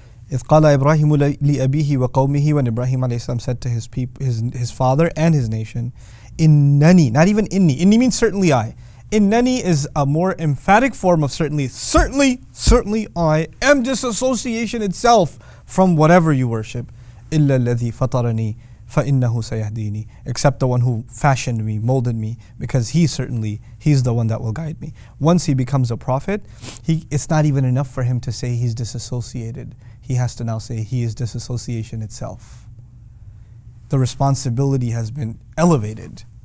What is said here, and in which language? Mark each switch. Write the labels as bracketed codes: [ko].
[ar] إذ قال إبراهيم لأبيه وقومه, [en] when Ibrahim alayhi salam said to his people, his father and his nation, [ar] إنني, [en] not even inni. Inni means certainly I. Innani is a more emphatic form of certainly. Certainly I am disassociation itself from whatever you worship. [ar] إلا الذي فطرني فإنه سيهديني. [en] Except the one who fashioned me, molded me, because he's the one that will guide me. Once he becomes a prophet, it's not even enough for him to say he's disassociated. He has to now say he is disassociation itself. The responsibility has been elevated.